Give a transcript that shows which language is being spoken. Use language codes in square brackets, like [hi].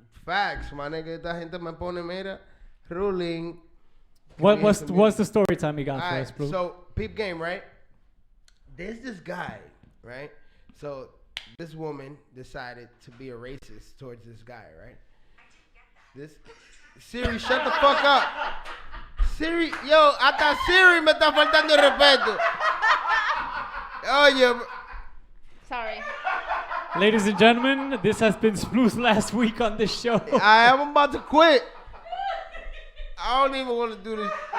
[en] Facts, my nigga. [es] Esta gente me pone, mira, ruling. [en] What's the story time you got for Alright, us, Blue? so peep game, right? There's this guy, right? So this woman decided to be a racist towards this guy, right? This Siri, shut the fuck up. [es] Siri, yo, hasta Siri me está faltando el respeto. Oye, [en] Sorry. Ladies and gentlemen, this has been Blue's last week on this show. I am about to quit. I don't even want to do this.